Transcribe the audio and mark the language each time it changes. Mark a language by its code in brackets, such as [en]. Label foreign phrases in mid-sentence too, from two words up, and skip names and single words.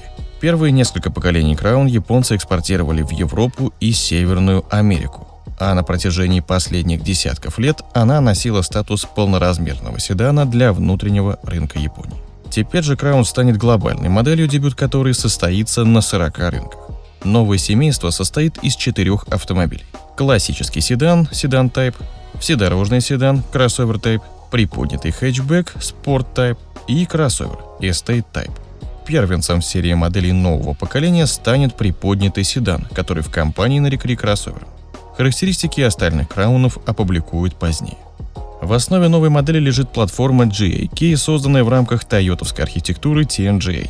[ru] Первые несколько поколений Crown японцы экспортировали в Европу и Северную Америку, а на протяжении последних десятков лет она носила статус полноразмерного седана для внутреннего рынка Японии. Теперь же Crown станет глобальной моделью, дебют которой состоится на 40 рынках. Новое семейство состоит из 4 автомобилей. Классический седан, седан-тайп, вседорожный седан, кроссовер-тайп, приподнятый хэтчбэк, спорт-тайп и кроссовер, эстейт-тайп. Первенцем в серии моделей нового поколения станет приподнятый седан, который в компании нарекли кроссовером. Характеристики остальных краунов опубликуют позднее. В основе новой модели лежит платформа GAK, созданная в рамках тойотовской архитектуры TNGA.